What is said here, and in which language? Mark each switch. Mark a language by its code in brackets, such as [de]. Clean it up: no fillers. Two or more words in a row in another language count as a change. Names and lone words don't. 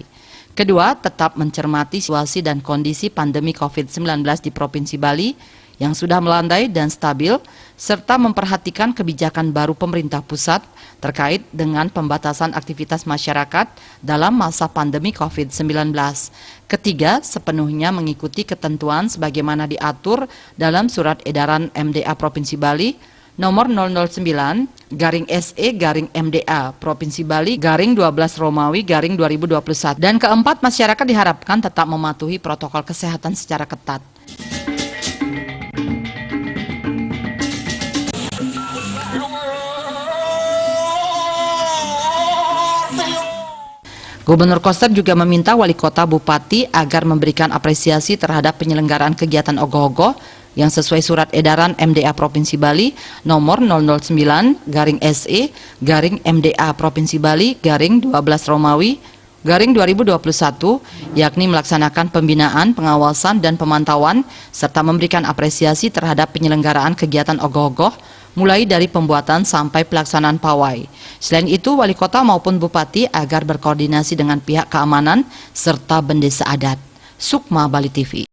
[id] Kedua, tetap mencermati situasi dan kondisi pandemi COVID-19 di Provinsi Bali yang sudah melandai dan stabil, serta memperhatikan kebijakan baru pemerintah pusat terkait dengan pembatasan aktivitas masyarakat dalam masa pandemi COVID-19. Ketiga, sepenuhnya mengikuti ketentuan sebagaimana diatur dalam Surat Edaran MDA Provinsi Bali nomor 009-SE-MDA Provinsi Bali _12 Romawi _2021. Dan keempat, masyarakat diharapkan tetap mematuhi protokol kesehatan secara ketat. Gubernur Koster juga meminta wali kota bupati agar memberikan apresiasi terhadap penyelenggaraan kegiatan ogoh-ogoh yang sesuai Surat Edaran MDA Provinsi Bali nomor 009-SE-MDA Provinsi Bali _12 Romawi _2021, yakni melaksanakan pembinaan, pengawasan, dan pemantauan serta memberikan apresiasi terhadap penyelenggaraan kegiatan ogoh-ogoh mulai dari pembuatan sampai pelaksanaan pawai. Selain itu, wali kota maupun bupati agar berkoordinasi dengan pihak keamanan serta bendesa adat. Sukma Bali TV.